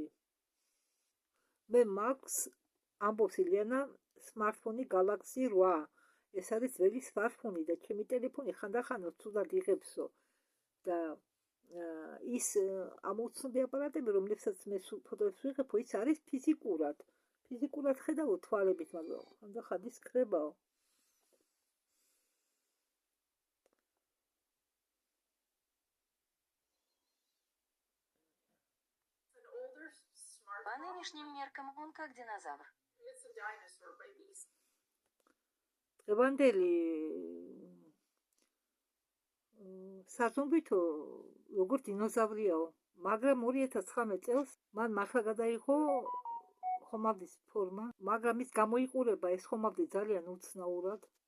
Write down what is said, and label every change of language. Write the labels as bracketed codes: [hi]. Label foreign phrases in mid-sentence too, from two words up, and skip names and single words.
[ka] მე მაქვს, ამბობს ილიანა, სმარტფონი Galaxy 8. ეს არის ძველი სმარტფონი და ჩემი ტელეფონი ხანდახანს ცუდად იღებსო და ის ამოუცნობი აპარატები, რომლებსაც მე ფოტოებს ვიღებო, ის არის ფიზიკურად ხედავ თვალებით, მაგრამ ხანდახან ის ქრებაო. [ru] По нынешним меркам он как динозавр. [ka] დღევანდელი საზომბითო როგორც დინოზავრიაო, მაგრამ 2019 წელს მან მართლა გადაიღო ხომალდის ფორმა, მაგრამ ის გამოიყურება ეს ხომალდი ძალიან უცნაურად.